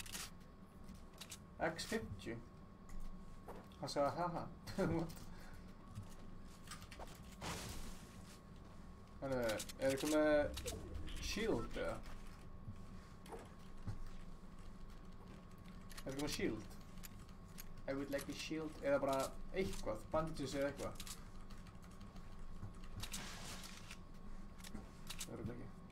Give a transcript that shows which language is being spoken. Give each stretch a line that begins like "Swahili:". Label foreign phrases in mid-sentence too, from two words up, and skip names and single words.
Icelandic: X50. Hann sagði haha. What? Er eitthvað með shield eða? Er eitthvað með shield?
English: I would like a shield
Icelandic: eða bara eitthvað,
English: bandages
Icelandic: eða eitthvað. Það verður ekki.